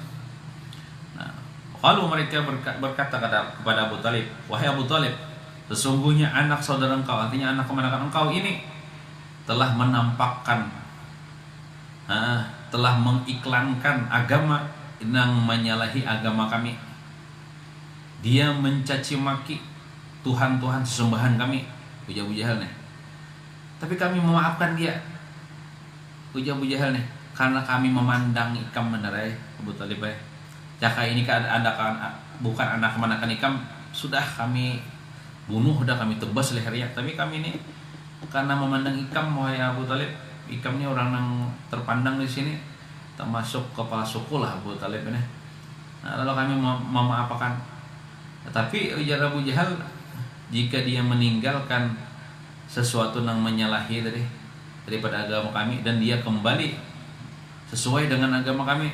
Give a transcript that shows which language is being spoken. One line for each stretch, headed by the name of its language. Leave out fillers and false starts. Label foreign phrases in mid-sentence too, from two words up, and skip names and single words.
Indonesian: Lalu mereka berkata kepada Abu Talib, wahai Abu Talib, sesungguhnya anak saudara engkau, artinya anak keponakan engkau ini telah menampakkan, telah mengiklankan agama yang menyalahi agama kami. Dia mencaci maki Tuhan-Tuhan sesembahan kami, ujar Abu Jahal nih. Tapi kami memaafkan dia, ujar Abu Jahal nih, karena kami memandang ikam menerai Abu Talib. Jaka ini bukan anak keponakan ikam, sudah kami bunuh, sudah kami tebas lehernya. Tapi kami ini karena memandang ikam, wahai Abu Talib, ikam ini orang yang terpandang di sini, termasuk kepala suku lah Abu Talib ini. Lalu kami memaafkan. Tapi ujar Abu Jahal, jika dia meninggalkan sesuatu yang menyalahi daripada agama kami, dan dia kembali sesuai dengan agama kami.